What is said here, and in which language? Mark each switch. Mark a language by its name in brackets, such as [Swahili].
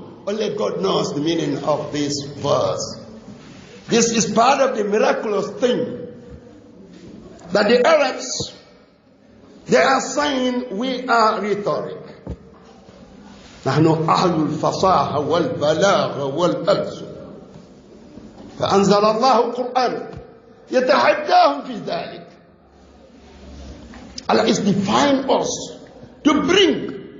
[English] Only God knows the meaning of this verse. This is part of the miraculous thing that the Arabs, they are saying we are rhetoric. [Arabic] نحن أهل الفصاحة والبلاغة والألسن فأنزل الله القرآن يتحداهم في ذلك. [English] Allah is defying us to bring.